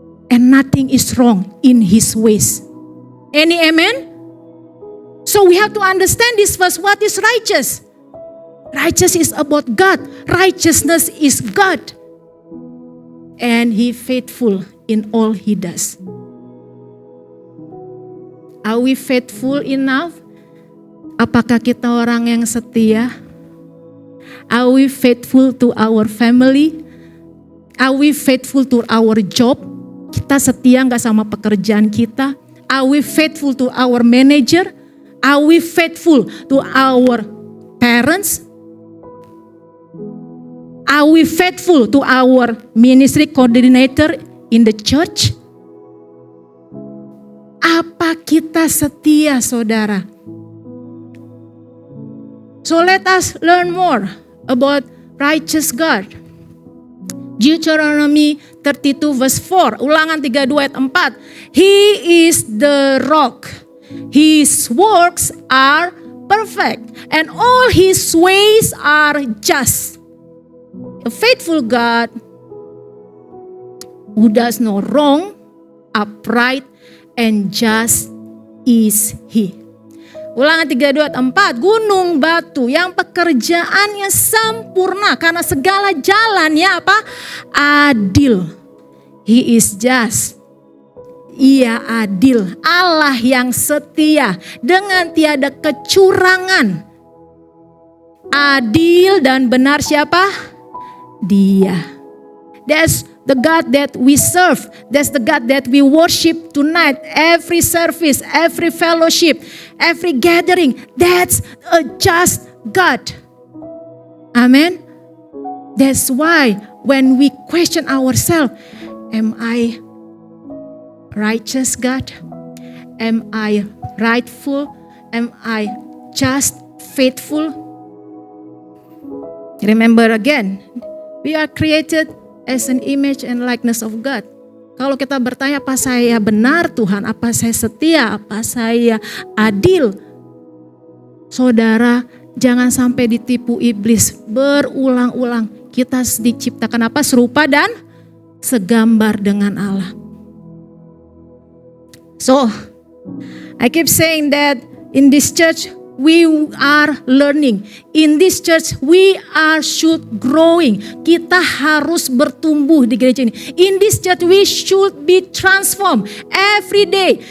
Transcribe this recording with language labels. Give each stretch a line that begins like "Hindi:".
English: And nothing is wrong in His ways. Any amen? So we have to understand this verse. What is righteous? Righteous is about God. Righteousness is God. And He faithful in all He does. Are we faithful enough?
Indonesian: Apakah kita orang yang setia?
English: Are we faithful to our family? Are we faithful to our job?
Indonesian: Kita setia gak sama pekerjaan kita?
English: Are we faithful to our manager? Are we faithful to our parents? Are we faithful to our ministry coordinator in the church?
Indonesian: Apa kita setia, saudara?
English: So let us learn more about righteous God. Deuteronomy 32 verse 4,
Indonesian: Ulangan 32 ayat 4.
English: He is the rock. His works are perfect and all His ways are just. A faithful God who does no wrong, upright and just is He.
Indonesian: Ulangan 32 ayat 4, gunung batu yang pekerjaannya sempurna karena segala jalannya apa? Adil.
English: He is just.
Indonesian: Ia adil. Allah yang setia dengan tiada kecurangan. Adil dan benar siapa? Dia.
English: That's the God that we serve. That's the God that we worship tonight. Every service, every fellowship, every gathering. That's a just God. Amen. That's why when we question ourselves, am I righteous God? Am I rightful? Am I just, faithful? Remember again, we are created as an image and likeness of God.
Indonesian: Kalau kita bertanya, apa saya benar Tuhan? Apa saya setia? Apa saya adil? Saudara, jangan sampai ditipu iblis. Berulang-ulang kita diciptakan apa? Serupa dan segambar dengan Allah.
English: So, I keep saying that in this church, we are learning. In this church, we should growing.
Indonesian: Kita harus bertumbuh di gereja ini.
English: In this church, we should be transformed every day.